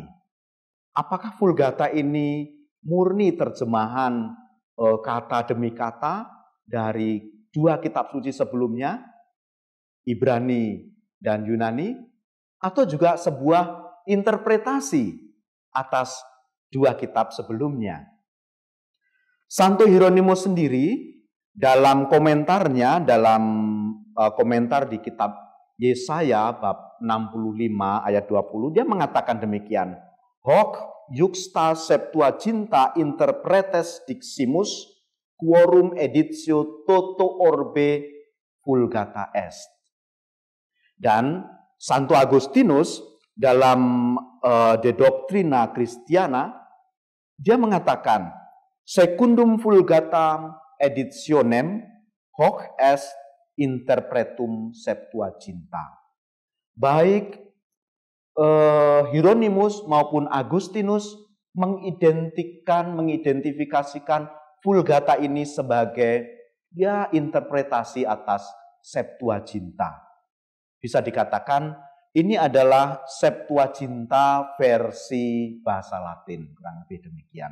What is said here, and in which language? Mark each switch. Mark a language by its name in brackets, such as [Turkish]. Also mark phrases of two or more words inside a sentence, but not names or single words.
[Indonesian] Apakah Vulgata ini murni terjemahan kata demi kata dari dua kitab suci sebelumnya, Ibrani dan Yunani, atau juga sebuah interpretasi atas dua kitab sebelumnya? Santo Hieronymus sendiri dalam komentarnya, dalam komentar di kitab Yesaya bab 65 ayat 20, dia mengatakan demikian. [Latin] Hoc juxta Septuaginta interpretes diximus quorum editio toto orbe Vulgata est. [Indonesian] Dan Santo Agustinus dalam De Doctrina Christiana, dia mengatakan, [Latin] secundum Vulgatam editionem hoc est interpretum Septuaginta. [Indonesian] Baik Hieronymus maupun Agustinus mengidentifikasikan Vulgata ini sebagai interpretasi atas Septuaginta. Bisa dikatakan ini adalah Septuaginta versi bahasa Latin, kurang lebih demikian.